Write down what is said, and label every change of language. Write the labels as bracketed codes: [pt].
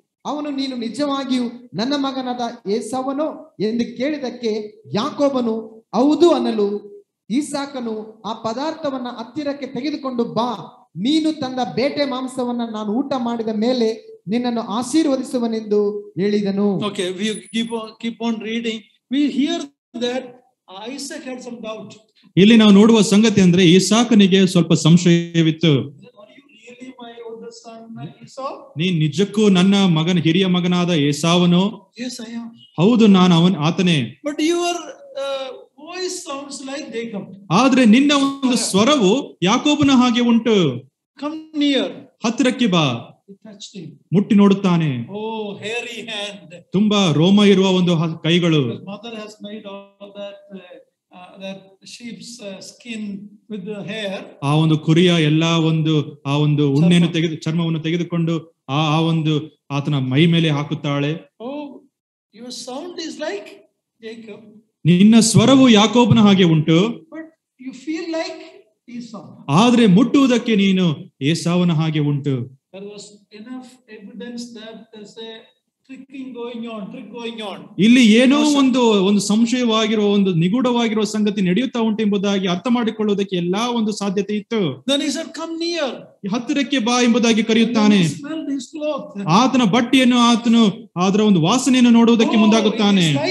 [kn] ಅವನು, ನೀನು ನಿಜವಾಗಿಯೂ ನನ್ನ ಮಗನಾದ ಏಸಾವನೋ ಎಂದು ಕೇಳಿದಕ್ಕೆ ಯಾಕೋಬನು ಹೌದು ಅನ್ನಲು, ಈಸಾಕನು ಆ ಪದಾರ್ಥವನ್ನ ಹತ್ತಿರಕ್ಕೆ ತೆಗೆದುಕೊಂಡು ಬಾ, ನೀನು ತಂದ ಬೇಟೆ ಮಾಂಸವನ್ನ ನಾನು ಊಟ ಮಾಡಿದ ಮೇಲೆ ನಿನ್ನನ್ನು ಆಶೀರ್ವದಿಸುವನೆಂದು ಹೇಳಿದನು. [en] Okay, we keep on reading. We hear that Isaac had some doubt. [kn] ಇಲ್ಲಿ ನಾವು ನೋಡುವ ಸಂಗತಿ ಅಂದ್ರೆ ಈಸಾಕನಿಗೆ ಸ್ವಲ್ಪ ಸಂಶಯವಿತ್ತು. [en] Are you really my older son? my Esau? [kn] ನೀನ್ ನಿಜಕ್ಕೂ ನನ್ನ ಹಿರಿಯ ಮಗನಾದ ಏಸಾವನು? [en] Yes, I am. [kn] ಹೌದು, ನಾನು ಆತನೇ. [en] But your voice sounds like Jacob. [kn] ಆದ್ರೆ ನಿನ್ನ ಒಂದು ಸ್ವರವು ಯಾಕೋಬನ ಹಾಗೆ ಉಂಟು. [en] Come near. [kn] ಹತ್ತಿರಕ್ಕೆ ಬಾ. [en] He touched him. [kn] ಮುಟ್ಟಿ ನೋಡುತ್ತಾನೆ. [en] Oh, hairy hand. [kn] ತುಂಬಾ ರೋಮ ಇರುವ ಒಂದು ಕೈಗಳು. [en] His mother has made all that sheep's skin with the hair. [kn] ಆ ಒಂದು ಕುರಿಯ ಎಲ್ಲಾ ಆ ಒಂದು ಉಣ್ಣೆಯನ್ನು ಚರ್ಮವನ್ನು ತೆಗೆದುಕೊಂಡು ಆ ಒಂದು ಆತನ ಮೈ ಮೇಲೆ ಹಾಕುತ್ತಾಳೆ. [en] Oh, your sound is like Jacob. [kn] ನಿನ್ನ ಸ್ವರವು ಯಾಕೋಬನ ಹಾಗೆ ಉಂಟು. [en] But you feel like Esau. [kn] ಆದ್ರೆ ಮುಟ್ಟುವುದಕ್ಕೆ ನೀನು ಏಸಾವನ ಹಾಗೆ ಉಂಟು. [en] There was enough evidence that there's a trick going on. [kn] ಇಲ್ಲಿ ಏನೋ ಒಂದು ಸಂಶಯವಾಗಿರುವ ಒಂದು ನಿಗೂಢವಾಗಿರುವ ಸಂಗತಿ ನಡೆಯುತ್ತಾ ಉಂಟು ಎಂಬುದಾಗಿ ಅರ್ಥ ಮಾಡಿಕೊಳ್ಳುವುದಕ್ಕೆ ಎಲ್ಲಾ ಒಂದು ಸಾಧ್ಯತೆ ಇತ್ತು. [en] Then he said, come near. [kn] ಹತ್ತಿರಕ್ಕೆ ಬಾ ಎಂಬುದಾಗಿ ಕರೆಯುತ್ತಾನೆ. ಆತನ ಬಟ್ಟೆಯನ್ನು ಆತನು ಅದರ ಒಂದು ವಾಸನೆಯನ್ನು ನೋಡುವುದಕ್ಕೆ ಮುಂದಾಗುತ್ತಾನೆ.